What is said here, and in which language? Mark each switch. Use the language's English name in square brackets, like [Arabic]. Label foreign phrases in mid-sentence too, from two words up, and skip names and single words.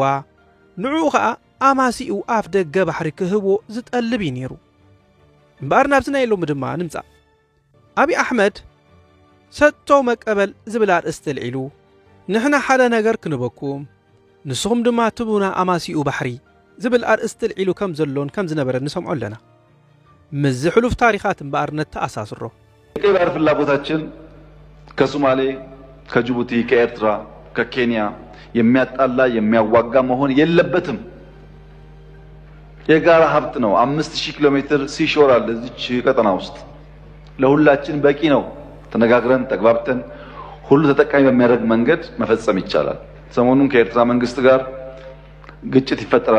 [Tigrinya] ንዑ ከዓ ኣማሲኡ ኣፍ ደገ ባሕሪ ክህቦ ዝጠልብ ነይሩ እምበር ናብዚ ናይ ሎሚ ድማ ንምጻእ አብይ አሕመድ [Amharic] ሰጥቶ መቀበል [Tigrinya] ዝብል ኣርእስቲ ልዒሉ ንሕና ሓደ ነገር ክንበኩም ንስኹም ድማ ትቡና ኣማሲኡ ባሕሪ ዝብል ኣርእስቲ ልዒሉ ከም ዘሎን ከም ዝነበረ ንሰምዖ ኣለና ምዝ ሕሉፍ ታሪኻት እምበር ነተኣሳስሮ [Amharic] የቀይ ባህር ፍላጎታችን ከሶማሌ ከጅቡቲ ከኤርትራ ከኬንያ የሚያጣላ የሚያዋጋ መሆን የለበትም የጋራ ሀብት ነው 5000 ኪሎ ሜትር ሲሾር አለ እዚች ቀጠና ውስጥ ለሁላችን በቂ ነው ተነጋግረን ተግባብተን ሁሉ ተጠቃሚ በሚያደርግ መንገድ መፈጸም ይቻላል ሰሞኑን ከኤርትራ መንግስት ጋር ግጭት ይፈጠራል